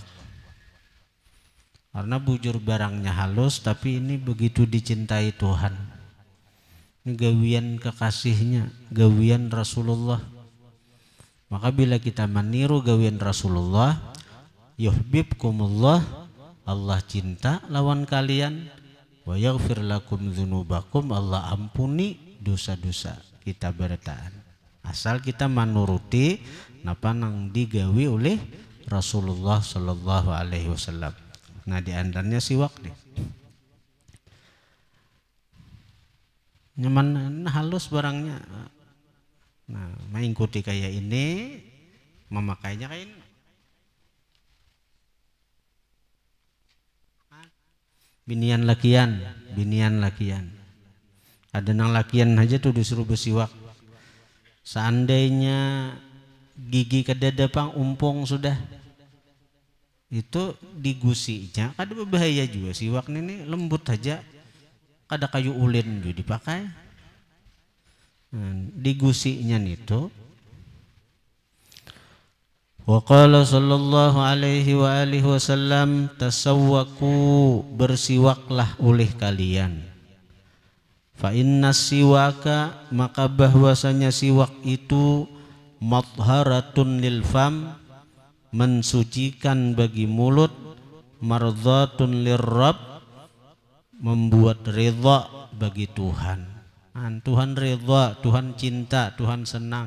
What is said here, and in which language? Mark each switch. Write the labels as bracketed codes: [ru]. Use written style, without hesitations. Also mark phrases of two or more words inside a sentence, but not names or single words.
[bjn] Karena bujur barangnya halus, tapi ini begitu dicintai Tuhan. Ini gawian kekasihnya, gawian Rasulullah. Maka bila kita meniru gawian Rasulullah, yuhibbukumullah, Allah cinta lawan kalian, [ar] ويغفر لكم ذنوبكم, [bjn] Allah ampuni dosa-dosa kita bertaan. Asal kita menuruti napa nang digawi oleh Rasulullah [ar] صلى الله عليه وسلم. [bjn] Nah, di antaranya siwak deh. Nyaman halus barangnya. Nah, mengikuti kayak ini, memakainya kayak ini. Binian lakian. Ada nang lakian aja tuh disuruh bersiwak. Seandainya gigi kedadapang umpung sudah, itu digusinya kada berbahaya juga. Siwak ini lembut aja, kada kayu ulin juga dipakai. Digusinya itu. [ar] وقال صلى الله عليه وعلى آله وسلم تسوكوا, [bjn] bersiwaklah oleh kalian. [ar] فإن السواك, [bjn] maka bahwasanya siwak itu [ar] مطهرة للفم, [bjn] mensucikan bagi mulut, [ar] مرضاة للرب, [bjn] membuat ridha bagi Tuhan. Tuhan ridha, Tuhan cinta, Tuhan senang.